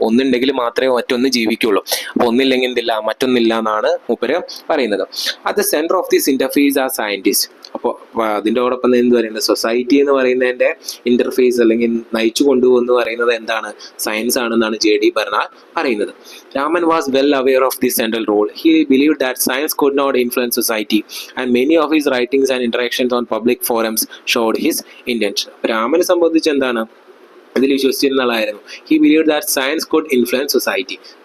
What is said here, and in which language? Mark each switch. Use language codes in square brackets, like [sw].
[ml] ഒന്നുണ്ടെങ്കിൽ മാത്രമേ മറ്റൊന്ന് ജീവിക്കുള്ളൂ. അപ്പോൾ ഒന്നില്ലെങ്കിൽ എന്തില്ല, മറ്റൊന്നില്ല എന്നാണ് മൂപ്പര് പറയുന്നത്. [en] At the centre of this interface are scientist. [ml] അപ്പോൾ അതിൻ്റെയോടൊപ്പം എന്ത് പറയുന്നത്, സൊസൈറ്റി എന്ന് പറയുന്നതിൻ്റെ ഇന്റർഫേസ് അല്ലെങ്കിൽ നയിച്ചു കൊണ്ടുപോകുന്നു പറയുന്നത് എന്താണ്, സയൻസ് ആണെന്നാണ് JD ബെർണാൾ പറയുന്നത്. [en] Raman was well aware of this central role. He believed that science could not influence society, and many of his writings and interactions on public forums showed his intention. [ml] രാമനെ സംബന്ധിച്ച് എന്താണ്, അതിൽ വിശ്വസിച്ചിരുന്ന ആളായിരുന്നു. [en] He believe that science could influence society.